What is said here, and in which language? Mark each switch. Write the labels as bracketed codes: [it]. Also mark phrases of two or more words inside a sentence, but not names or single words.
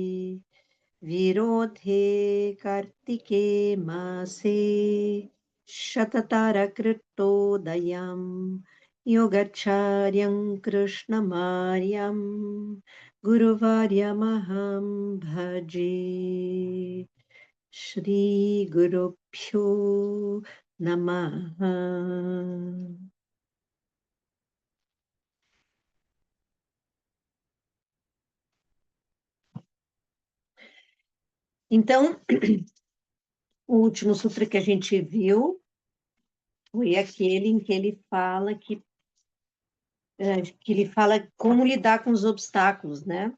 [sa] विरोधे कार्तिके मासे शततारकृतोदयम् योगाचार्यं कृष्णमार्यं गुरुवर्यमहं भजे श्रीगुरुभ्यो नमः. [pt] Então, o último sutra que a gente viu foi aquele em que ele fala como lidar com os obstáculos, né?